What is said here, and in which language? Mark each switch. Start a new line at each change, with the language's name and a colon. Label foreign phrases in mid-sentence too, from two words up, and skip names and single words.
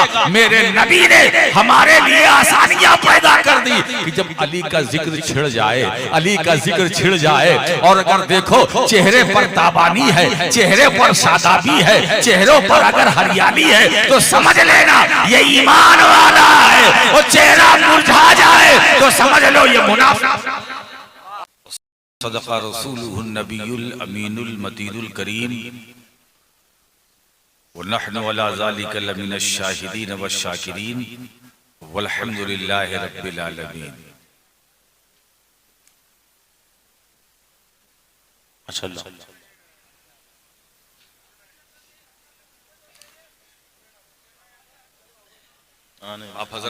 Urdu: میرے نبی نے ہمارے لیے آسانیاں پیدا کر دی کہ جب علی کا ذکر چھڑ جائے، علی کا ذکر چھڑ جائے، اور اگر دیکھو چہرے پر تابانی ہے، چہرے پر شادابی ہے، چہروں پر اگر ہریالی ہے تو سمجھ لینا یہ ایمان والا ہے، اور چہرہ مرجھا جائے تو سمجھ لو یہ منافق.
Arabic: صدق رسوله النبي الأمين المتين الكريم ونحن على ذلك لمن الشاهدين والشاكرين والحمد لله رب العالمين. ما شاء الله.
Urdu: آپ حضرات